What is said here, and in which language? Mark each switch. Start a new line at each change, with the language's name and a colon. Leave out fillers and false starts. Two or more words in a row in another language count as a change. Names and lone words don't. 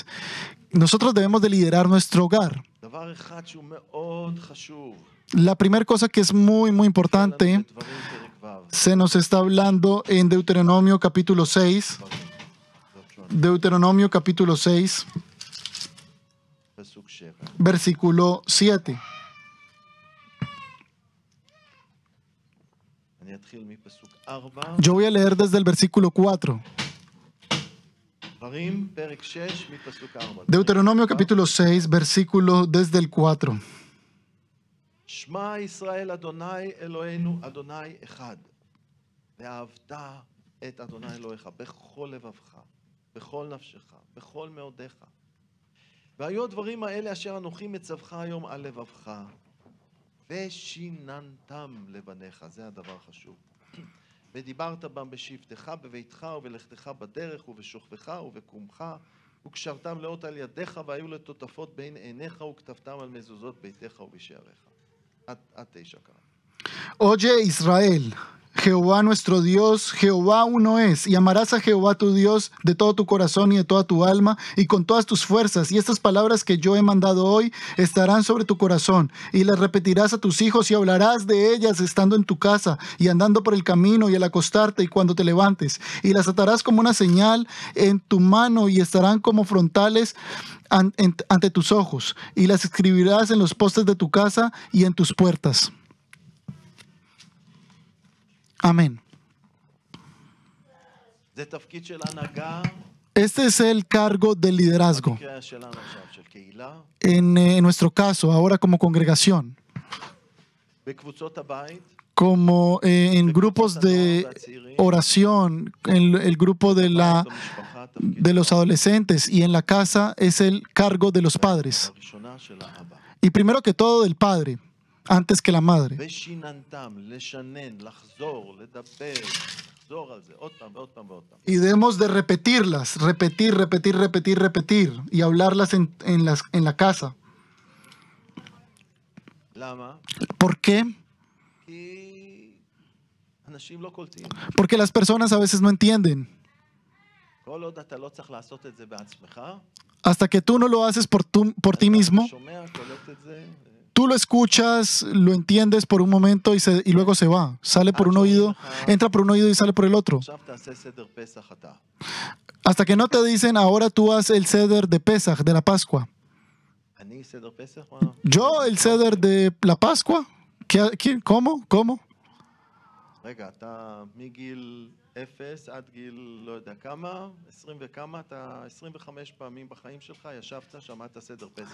Spanish: Nosotros debemos de liderar nuestro hogar. La primera cosa que es muy, muy importante, se nos está hablando en Deuteronomio capítulo 6. Deuteronomio capítulo 6,
Hebrew: פסוק 7.
Spanish: versículo 7.
Hebrew: אני אתחיל מפסוק 4.
Spanish: Yo voy a leer desde el versículo 4.
Hebrew: דברים, פרק 6, מפסוק 4.
Spanish: Deuteronomio capítulo 6, versículo desde el 4.
Hebrew: שמע ישראל אדוני אלוהינו אדוני אחד. ואהבת את אדוני אלוהיך בכל לבבך, בכל נפשך, בכל מאודיך. והיו הדברים האלה אשר אנוכי מצווך היום על לבבך, ושיננתם לבניך. זה הדבר החשוב. ודיברת בם בשבתך בביתך ובלכתך בדרך ובשוכבך ובקומך, וקשרתם לאות על ידיך, והיו לטוטפות בין עיניך, וכתבתם על מזוזות ביתך ובשעריך. עד 9 קרא.
Spanish: Oye Israel, Jehová nuestro Dios, Jehová uno es, y amarás a Jehová tu Dios de todo tu corazón y de toda tu alma y con todas tus fuerzas. Y estas palabras que yo he mandado hoy estarán sobre tu corazón, y las repetirás a tus hijos y hablarás de ellas estando en tu casa y andando por el camino y al acostarte y cuando te levantes. Y las atarás como una señal en tu mano y estarán como frontales ante tus ojos, y las escribirás en los postes de tu casa y en tus puertas. Amén.
Hebrew: זה תפקיד של הנהגה.
Spanish: Este es el cargo del liderazgo.
Hebrew: במקרה שלנו עכשיו, של קהילה.
Spanish: En nuestro caso, ahora como congregación,
Hebrew: בקבוצות הבית.
Spanish: como en grupos de oración, en el grupo de los adolescentes y en la casa, es el cargo de los padres.
Hebrew: הראשונה של האבא.
Spanish: Y primero que todo del padre, antes que la madre.
Hebrew: ושיננתם, לשנן, לחזור, לדבר, לחזור על זה, עוד פעם ועוד פעם ועוד פעם.
Spanish: Y debemos de repetirlas, repetir y hablarlas en la casa.
Hebrew: למה?
Spanish: ¿Por qué?
Hebrew: כי אנשים לא קולטים.
Spanish: Porque las personas a veces no entienden.
Hebrew: כל עוד אתה לא צריך לעשות את זה בעצמך,
Spanish: Hasta que tú no lo haces por ti mismo,
Hebrew: אתה שומע, קולט את זה.
Spanish: tú lo escuchas, lo entiendes por un momento y luego se va. Sale por un oído, entra por un oído y sale por el otro.
Hebrew: עכשיו תעשה סדר פסח אתה.
Spanish: Hasta que no te dicen, ahora tú haz el ceder de Pesach, de la Pascua.
Hebrew: אני סדר פסח?
Spanish: ¿Yo el ceder de la Pascua? ¿Cómo?
Hebrew: רגע, אתה מגיל 0 עד גיל לא יודע כמה, 20 וכמה, אתה 25 פעמים בחיים שלך ישבת, שמעת סדר פסח.